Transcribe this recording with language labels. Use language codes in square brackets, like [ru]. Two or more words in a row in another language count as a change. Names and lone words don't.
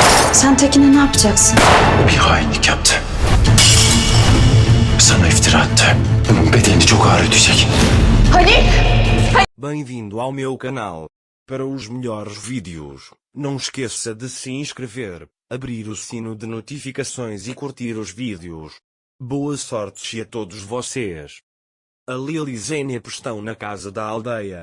[tr] Sen Tekin'e ne yapacaksın? Bir hainlik yaptı. Sana iftira attı. Bunun bedelini çok ağır ödeyecek. Halil! [pt] Bem-vindo ao meu canal. Para os melhores vídeos, não esqueça de se inscrever, abrir o sino de notificações e curtir os vídeos. Boa sorte a todos vocês. A Lil e Zeynep estão na casa da aldeia.